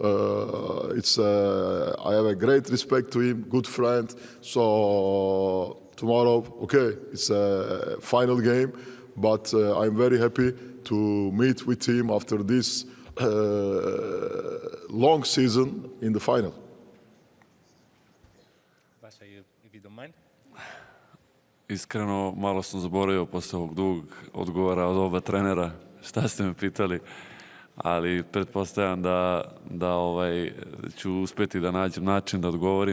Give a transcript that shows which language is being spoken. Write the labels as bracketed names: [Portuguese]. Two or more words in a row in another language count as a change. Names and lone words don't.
[English] I have a great respect to him, good friend. So tomorrow, okay, it's a final game, but I'm very happy to meet with him after this long season in the final. [Serbian] Iskreno, malo sam zaboravio posle ovog dugog odgovora od oba trenera šta ste me pitali, ali pretpostavljam da ću uspeti da nađem način da odgovorim.